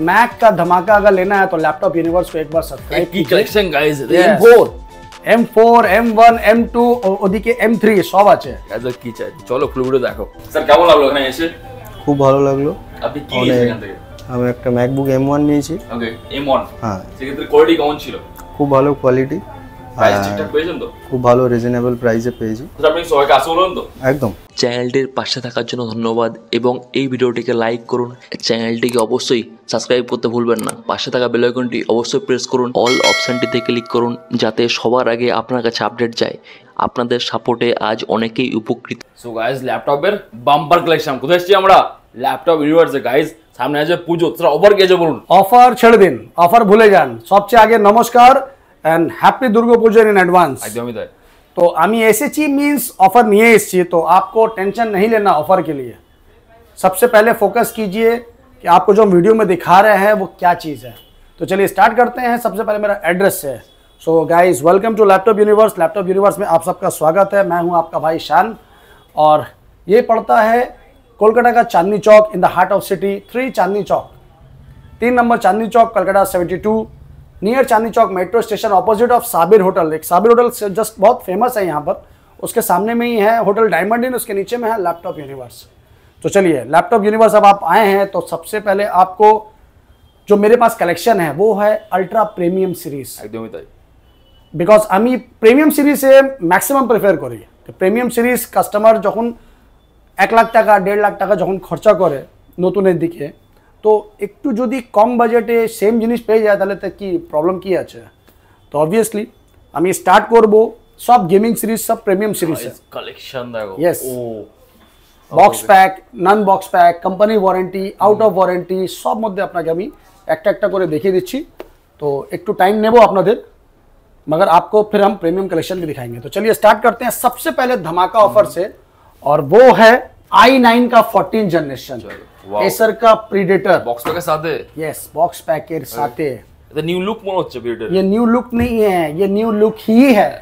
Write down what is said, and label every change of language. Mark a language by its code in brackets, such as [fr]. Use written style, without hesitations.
[hi] Mac का धमाका अगर लेना है तो लैपटॉप यूनिवर्स को एक बार सब्सक्राइब कीजिए। [bn] M4, M1, M2 ওদিকে M3 সব আছে। কি চাই চলো ফুল ভিডিও দেখো। স্যার কেমন লাগলো এখানে এসে? খুব ভালো লাগলো। আপনি কি নিয়েছেন এখান থেকে? আমি একটা MacBook M1 নিয়েছি। ওকে M1, হ্যাঁ সেক্ষেত্রে কোয়ালিটি কেমন ছিল? খুব ভালো কোয়ালিটি, প্রাইস ঠিকঠাক পেয়েছেন তো? খুব ভালো রিজনেবল প্রাইসে পেয়েছি। তো আপনি সবাইকে আসতে বলুন তো? একদম। চ্যানেলটির পাশে থাকার জন্য ধন্যবাদ, এবং এই ভিডিওটিকে লাইক করুন, চ্যানেলটিকে অবশ্যই সাবস্ক্রাইব করতে ভুলবেন না। পাশে থাকা বেল আইকনটি অবশ্যই প্রেস করুন, অল অপশনটিতে ক্লিক করুন, যাতে সবার আগে আপনার কাছে আপডেট যায়। আপনাদের সাপোর্টে আজ অনেকেই উপকৃত। সো গাইস, ল্যাপটপের বাম্পার কালেকশন কোথায় এসেছি আমরা? Laptop ইউনিভার্সে guys. সামনে আছে পুজো, তোরা অফার কি আছে বলুন? অফার ছেড়ে দিন, অফার ভুলে যান। সবচেয়ে আগে নমস্কার and happy Durga Puja [en] In advance. [bn] একদমই তাই। [hi] तो [bn] আমি এসেছি [hi] मींस ऑफर नहीं है इस तो आपको टेंशन नहीं लेना ऑफर के लिए। सबसे पहले फोकस कीजिए कि आपको जो वीडियो में दिखा रहे हैं वो क्या चीज़ है। तो चलिए स्टार्ट करते हैं। सबसे पहले मेरा एड्रेस है। [en] So guys, welcome to laptop universe. [hi] Laptop universe में आप सबका स्वागत है। मैं हूं आपका भाई शान, और ये पड़ता है कोलकाता का Chandni Chowk, [en] In the heart of city. [hi] 3 Chandni Chowk, 3 number Chandni Chowk, Calcutta 72, [en] Near Chandni Chowk metro station, opposite of Sabir hotel. [hi] एक साबिर होटल जस्ट बहुत फेमस है यहाँ पर, उसके सामने में ही है होटल डायमंड इन, उसके नीचे में है लैपटॉप यूनिवर्स। तो चलिए, लैपटॉप यूनिवर्स अब आप आए हैं तो सबसे पहले आपको जो मेरे पास कलेक्शन है वो है अल्ट्रा प्रीमियम सीरीज। [bn] बिकज আমি প্রিমিয়াম সিরিজে ম্যাক্সিমাম প্রেফার করি। প্রিমিয়াম সিরিজ কাস্টমার যখন 1 লাখ টাকা 1.5 লাখ টাকা যখন খরচা করে নতুনের দিকে, তো একটু যদি কম বাজেটে সেম জিনিস পেয়ে যায় তাহলে তো কি প্রবলেম কি আছে? তো অবভিয়াসলি আমি স্টার্ট করব সব গেমিং সিরিজ, সব প্রিমিয়াম সিরিজ কালেকশন দেখো। Yes, box pack, non box pack, company warranty, out of warranty, সব মধ্যে আপনাকে আমি একটা একটা করে দেখিয়ে দিচ্ছি। তো একটু টাইম নেব আপনাদের, [hi] मगर आपको फिर हम प्रीमियम कलेक्शन भी दिखाएंगे। तो चलिए स्टार्ट करते हैं सबसे पहले धमाका ऑफर से, और वो है i9 का 14 जनरेशन, एसर का प्रीडेटर। बॉक्स पैक के साथ है। यस, बॉक्स पैक के साथ है। [bn] এটা নিউ লুক মনে হচ্ছে প্রিডেটর। [hi] ये न्यू लुक नहीं है, ये न्यू लुक ही है।